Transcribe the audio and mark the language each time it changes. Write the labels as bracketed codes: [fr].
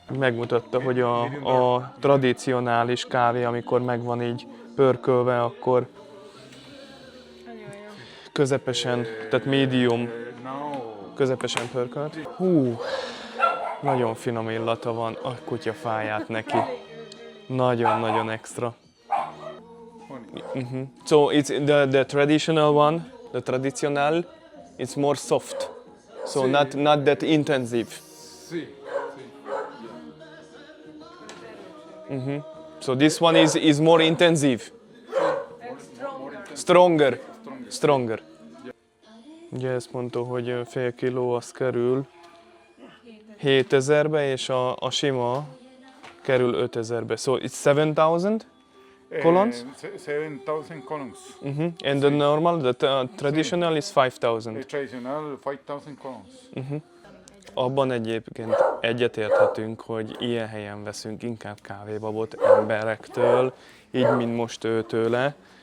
[hu] Megmutatta, hogy a tradicionális kávé, amikor meg van így pörkölve, akkor közepesen, tehát medium, közepesen pörkölt. Hú, nagyon finom illata van, a kutya fáját neki. Nagyon extra. [en] So it's the traditional one, the traditional, it's more soft. So not that intensive. So this one is more intensive. Stronger. [hu] Ugye ezt mondta, hogy fél kiló az kerül 7000-be, és a sima kerül 5000-be. [en] So it's 7000 colons? 7,000 colons. And the normal, the traditional is 5000. Traditional 5,000 colons. [hu] Abban egyébként egyetérthetünk, hogy ilyen helyen veszünk inkább kávébabot emberektől, így mint most őtőle.